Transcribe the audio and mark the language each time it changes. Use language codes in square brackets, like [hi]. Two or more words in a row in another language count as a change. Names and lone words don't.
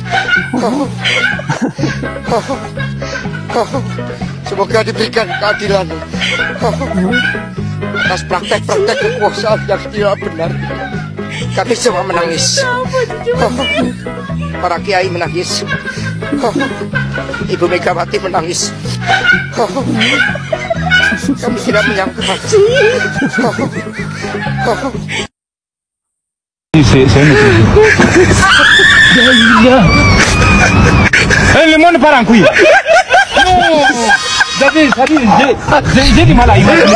[id] Semoga diberikan keadilan atas praktek-praktek kekuasaan yang tidak benar. Kami semua menangis. Para kiai menangis. Ibu Megawati menangis. Kami tidak menyangka. [fr] Le monde part en couille. Non. J'ai du mal à imaginer.